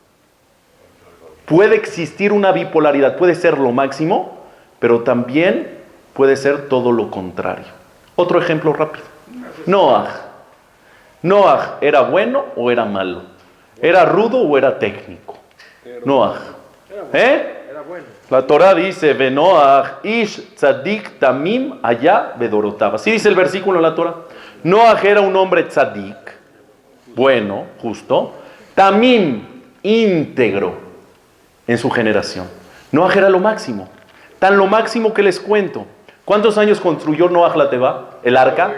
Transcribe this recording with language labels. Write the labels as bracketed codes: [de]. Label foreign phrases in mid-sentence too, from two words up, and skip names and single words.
[es] Puede existir una bipolaridad, puede ser lo máximo, pero también puede ser todo lo contrario. Otro ejemplo rápido. Noah. ¿Noah era bueno o era malo? ¿Era rudo o era técnico? Noah. Era bueno. La Torah dice, [he] נח איש צדיק תמים היה בדורותיו. [es] Así dice el versículo en la Torah. Noah era un hombre tzadik, bueno, justo, tamim, íntegro en su generación. Noah era lo máximo, tan lo máximo que les cuento. ¿Cuántos años construyó Noah la Teba, el arca?